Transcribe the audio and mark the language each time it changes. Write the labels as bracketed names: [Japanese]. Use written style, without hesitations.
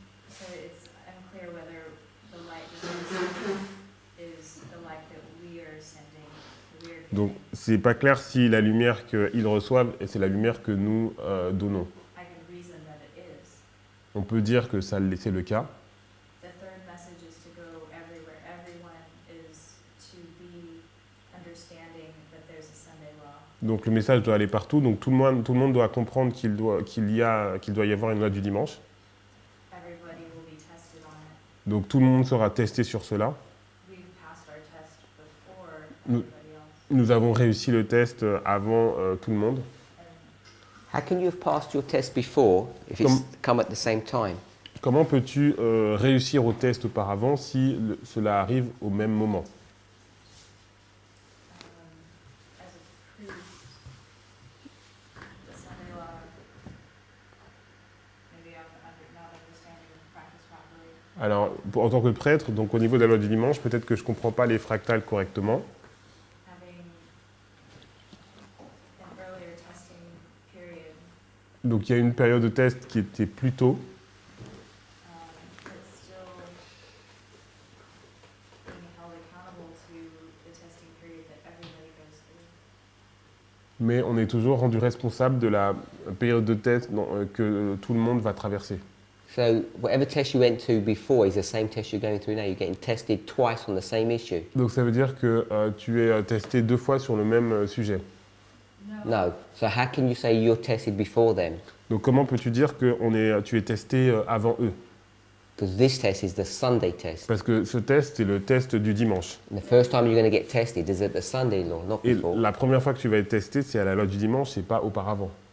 [English] So it's unclear whether the light is the light that we are sending, that we are [French] Donc [English] giving. [French] c'est pas clair si la lumière qu'ils reçoivent, c'est la lumière que nous donnons. [English] I can reason that it is. [French] On peut dire que c'est le cas. [English] The third message is to go everywhere. Everyone is to be understanding that there's a Sunday law. [French] Donc le message doit aller partout. Donc tout le monde doit comprendre qu'il doit y avoir une loi du dimanche. [English] Everybody will be tested on it. [French] Donc tout le monde sera testé sur cela. [English] We've passed our test before [French] Nous- [English] everybody else. [French] Nous avons réussi le test avant tout le monde. [English] And How can you have passed your test before if it's come at the same time? [French] Comment peux-tu réussir au test auparavant si cela arrive au même moment? [English] as a priest, the Sunday law, maybe I'm not understanding the practice properly. [French] Alors, en tant que prêtre, donc au niveau de la loi du dimanche, peut-être que je ne comprends pas les fractales correctement. [English] Having an earlier testing period, [French] Donc il y a une période de test qui était plus tôt, [English] but still being held accountable to the testing period that everybody goes through. [French] mais on est toujours rendu responsable de la période de test que tout le monde va traverser. [English] So whatever test you went to before is the same test you're going through now. You're getting tested twice on the same issue. [French] Donc ça veut dire que tu es testé 2 fois sur le même sujet. [English] No. So how can you say you're tested before them? [French] Donc comment peux-tu dire que tu es testé avant eux? [English] Because this test is the Sunday test. [French] Parce que ce test, c'est le test du dimanche. [English] And the first time you're going to get tested is at the Sunday law, not [French] Et [English] before. [French] la première fois que tu vas être testé, c'est à la loi du dimanche, c'est pas auparavant.